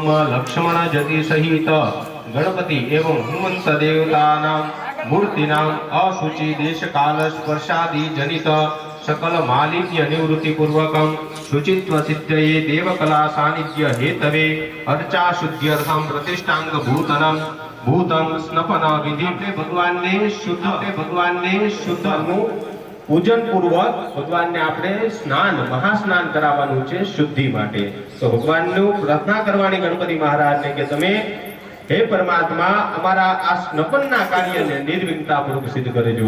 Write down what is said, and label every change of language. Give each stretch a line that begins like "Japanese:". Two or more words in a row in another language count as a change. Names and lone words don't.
Sanskrit: लक्ष्मण जति सहित गणपति एवं हनुमंत देवतानां मूर्तिनां अशुचि देश काल स्पर्शादि जनित सकल मालिन्य निवृत्ति पूर्वकं शुचित्व सिद्धये देवकला सानिध्य हेतवे अर्चा शुद्ध्यर्थं प्रतिष्ठांग भूतनं भूतं स्नपन विधि
Gujarati: ભગવાન ને શુદ્ધ પૂજન પૂર્વક ભગવાનને આપણે સ્નાન મહાસ્નાન કરાવવાનું છે શુદ્ધિ માટે. તો ભગવાનનું પ્રાર્થના કરવાની ગણપતિ મહારાજને કે તમે હે પરમાત્મા અમારા આ સ્નપનના કાર્યને નિર્વિઘ્નતાપૂર્વક સિદ્ધ કરજો.